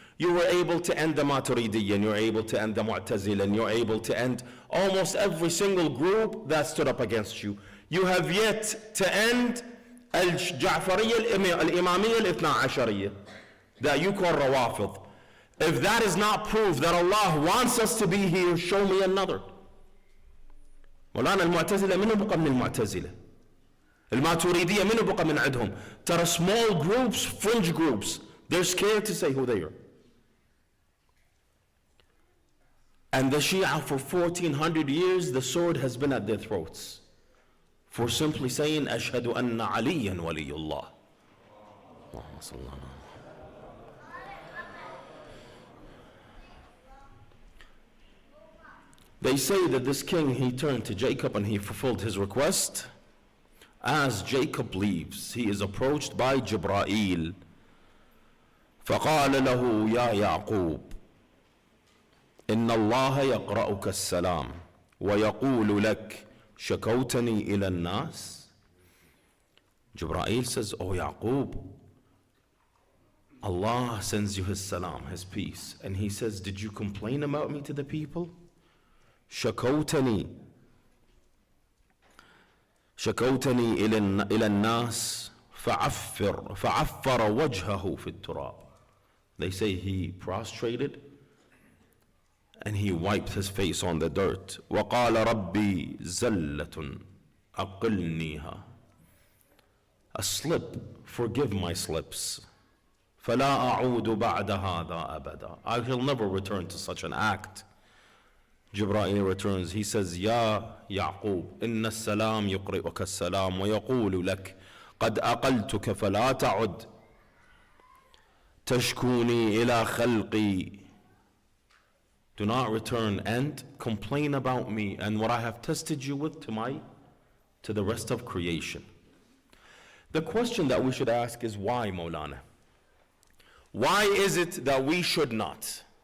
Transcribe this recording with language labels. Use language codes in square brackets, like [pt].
[en] You were able to end the Maturidiyyan, you're able to end the Mu'tazilan, you're able to end almost every single group that stood up against you. You have yet to end [ar] الجعفرية الإمامية الاثنا عشرية [en] that you call Rawafid. If that is not proof that Allah wants us to be here, show me another. [ar] مولانا المعتزلة منو بقى من المعتزلة؟ الماتريدية منو بقى من عندهم؟ ترى [en] small groups, fringe groups, they're scared to say who they are. And the Shia for 1400 years, the sword has been at their throats for simply saying [ar] أشهد أن عليا ولي الله. اللهم صل على. [en] They say that this king, he turned to Jacob and he fulfilled his request. As Jacob leaves, he is approached by Jibreel. [ar] فقال له يا يعقوب إن الله يقرأك السلام ويقول لك شكوتني إلى الناس. [en] Jibreel says, oh Yaqub, Allah sends you his salam, his peace, and he says, did you complain about me to the people? [ar] شكوتني إلى الناس فعفر وجهه في التراب. [en] They say he prostrated and he wiped his face on the dirt. [ar] وقال ربي زلة أقلنيها. [en] A slip, forgive my slips. [ar] فلا أعود بعد هذا أبدا. [en] I shall never return to such an act. Jibreel returns, he says, [ar] يا يعقوب إن السلام يقرئك السلام ويقول لك قد أقلتك فلا تعد تشكوني إلى خلقي. [en] Do not return and complain about me and what I have tested you with to the rest of creation. The question that we should ask is why, Maulana? Why is it that we should not?